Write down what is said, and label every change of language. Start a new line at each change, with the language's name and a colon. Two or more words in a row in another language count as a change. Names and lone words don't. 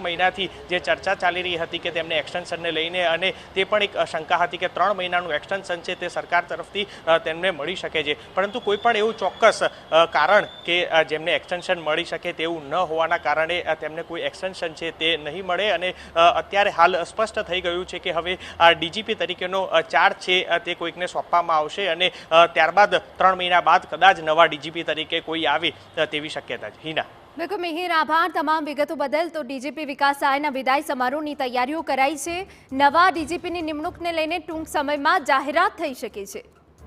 Gujarati: મહિનાથી જે ચર્ચા ચાલી રહી હતી કે તેમને એક્સટેન્શનને લઈને અને તે પણ એક શંકા હતી કે 3 મહિનાનું એક્સટેન્શન છે તે સરકાર તરફથી તેમને મળી શકે છે, પરંતુ કોઈ પણ એવું ચોક્કસ કારણ કે જેમને એક્સટેન્શન મળી શકે તેવું ન હોવાના કારણે તેમને કોઈ એક્સટેન્શન છે તે નહીં મળે અને અત્યારે હાલ સ્પષ્ટ થઈ ગયું છે કે હવે ડીજીપી તરીકેનો ચાર્જ છે તે કોઈકને સોંપવામાં આવશે અને ત્યારબાદ 3 મહિના બાદ કદાચ નવા ડીજીપી તરીકે કોઈ આવે તેવી શક્યતા છે। હિના,
Hindi: बिल्कुल मिहिर, आभार
Gujarati: તમામ વિગતો બદલ। તો ડીજીપી વિકાસ સહાયના વિદાય સમારોહની તૈયારીઓ કરાઈ છે। નવા ડીજીપીની નિમણૂકને લઈને ટૂંક સમયમાં જાહેરાત થઈ શકે છે।